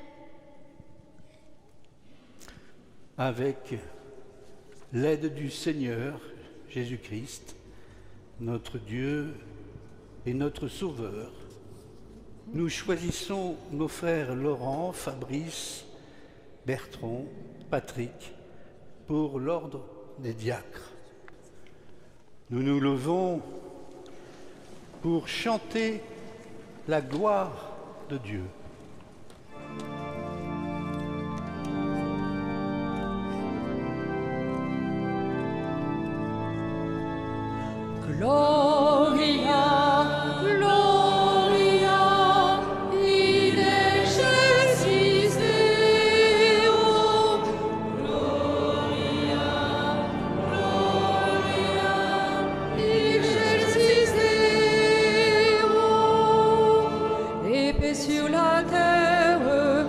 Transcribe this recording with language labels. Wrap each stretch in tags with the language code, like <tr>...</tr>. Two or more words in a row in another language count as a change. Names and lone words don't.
<fr>Avec l'aide du Seigneur Jésus-Christ, notre Dieu et notre Sauveur, nous choisissons nos frères Laurent, Fabrice, Bertrand, Patrick pour l'ordre des diacres. Nous nous levons pour chanter la gloire de Dieu.</fr> <la>Gloria, Gloria, in excelsis Deo. Gloria, Gloria, in excelsis Deo.</la> <fr>Et paix sur la terre</fr>